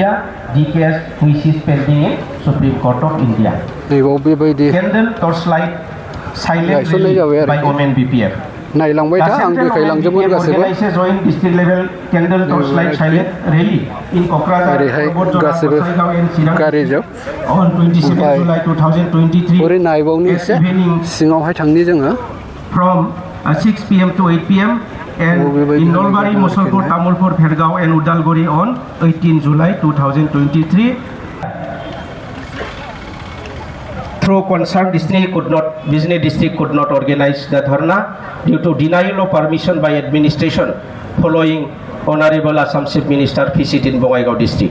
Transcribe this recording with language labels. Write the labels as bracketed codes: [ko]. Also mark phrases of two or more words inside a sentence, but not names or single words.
[brx] नैबाव बेबायदि गायसननाय जाबाय आरोखि नायलांबाय था आं देखायलांजोबगोन गासैबो ओरैहाय गासैबो गारिजों ओमफ्राय ओरै नायबावनि एसे सिङावहाय थांनि जोङो [en] from 6 p.m. to 8 p.m. and in Nolbari, Mosolpur, Tamulpur, Bhergaon and Udalguri on 18 July 2023. Through concerned business district could not organize the dharna due to denial of permission by administration following Honorable Assam Chief Minister visit in Bongaigaon district.